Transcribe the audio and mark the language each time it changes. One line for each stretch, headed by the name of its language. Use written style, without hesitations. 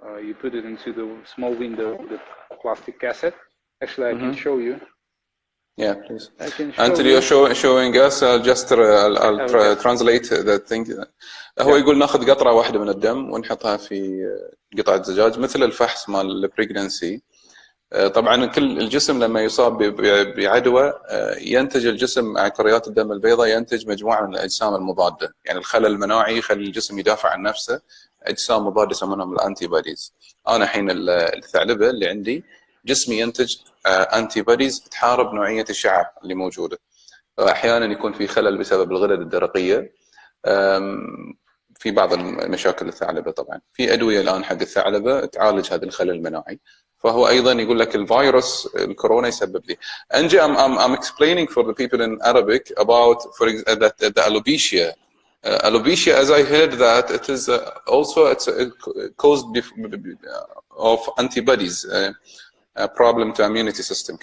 English: You put it into the small window with the plastic cassette. Actually, I can show you. Yeah, please. Until you're showing us, I'll translate the thing.
Arabic: هو يقول ناخذ قطرة واحدة من الدم ونحطها في قطعة زجاج مثل الفحص مال البريجننسي. طبعا كل الجسم لما يصاب بعدوى ينتج الجسم مع كريات الدم البيضاء ينتج مجموعة من الأجسام المضادة، يعني الخلل المناعي يخلي الجسم يدافع عن نفسه، أجسام مضادة يسمونهم الأنتي بوديز. أنا حين الثعلبة اللي عندي جسمي ينتج أنتي بوديز تحارب نوعية الشعر اللي موجودة. أحيانا يكون في خلل بسبب الغدد الدرقية في بعض المشاكل الثعلبة. طبعا في أدوية الآن حق الثعلبة تعالج هذا الخلل المناعي. فهو أيضا يقول لك الفيروس الكورونا يسبب لي.
English: Angie, I'm explaining for the people in Arabic about the alopecia. Alopecia, as I heard that it is also caused of antibodies, a problem to immunity system.